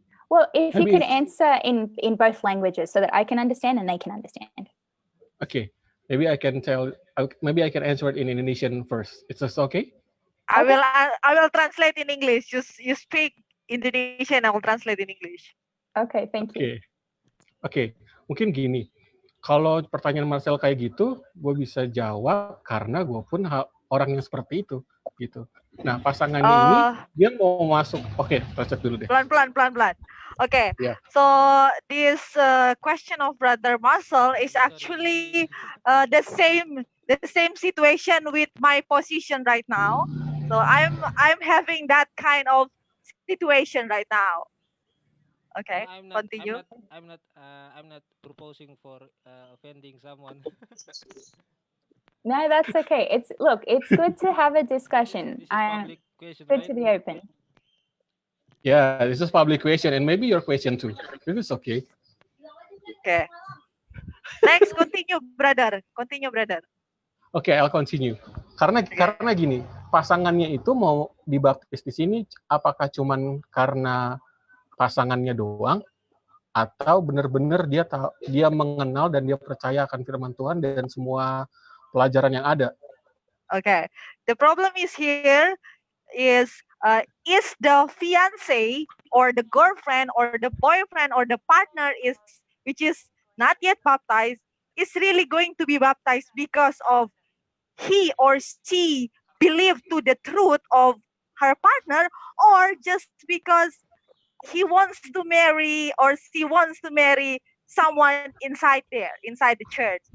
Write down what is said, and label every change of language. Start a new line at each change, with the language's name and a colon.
English: Well, if you could answer in both languages so that I can understand and they can understand. Okay. Maybe I can answer it in Indonesian first. It's just okay? I will translate in English. You speak Indonesian, I will translate in English. Okay, thank you.
Indonesian: Oke. Mungkin gini. Kalau pertanyaan Marcel kayak gitu, gue bisa jawab karena gue pun orang yang seperti itu, gitu. Nah, pasangannya ini dia mau masuk. Oke, translate dulu deh. Pelan.
English: Okay. Yeah. So this question of Brother Marcel is actually the same situation with my position right now. So I'm having that kind of situation right now. Okay, continue. I'm not proposing for offending someone. No, that's okay. It's good to have a discussion. Public question, good right? to be open. Yeah, this is public question and maybe your question too. This is okay. Okay. Next, continue, brother. Continue, brother. Oke, I'll continue.
Indonesian: Karena gini, pasangannya itu mau dibaptis di sini apakah cuman karena pasangannya doang atau benar-benar dia mengenal dan dia percaya akan firman Tuhan dan semua pelajaran yang ada.
English: Okay. The problem is here is the fiance or the girlfriend or the boyfriend or the partner which is not yet baptized is really going to be baptized because of he or she believe to the truth of her partner, or just because he wants to marry or she wants to marry someone inside the church?